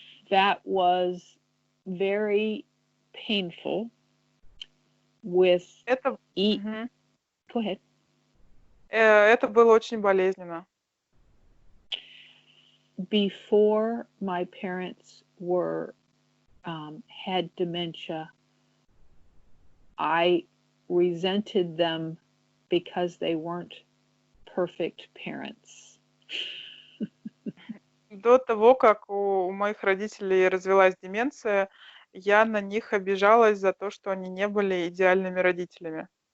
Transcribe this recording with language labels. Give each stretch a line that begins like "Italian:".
English: That was very painful with
Russian: Это,
English: Go ahead.
Russian: это было очень болезненно.
English: Before my parents had dementia, I resented them because they weren't perfect parents.
Russian: До того, как у моих родителей развилась деменция, я на них обижалась за то, что они не были идеальными родителями.